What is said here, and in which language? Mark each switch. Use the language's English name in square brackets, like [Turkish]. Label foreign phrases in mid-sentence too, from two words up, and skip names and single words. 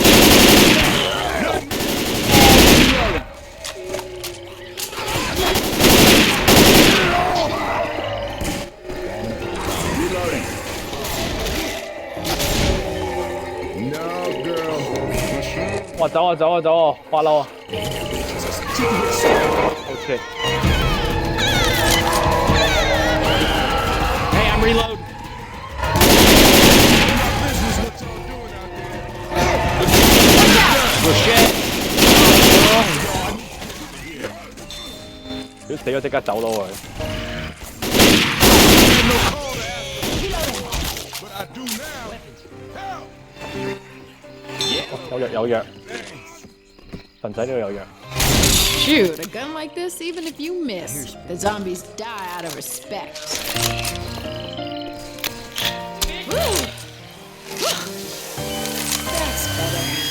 [English] Reloading! No, girl. [Cantonese] 哇，走啊走啊走啊，花嬲啊！好切。 [English] Hey, I'm reloading. Good shit. [Cantonese] 如果死咗即刻走咯佢。有藥有藥，神仔呢度有藥。 [English] Shoot, a gun like this, even if you miss, the zombies die out of respect. Woo! That's better.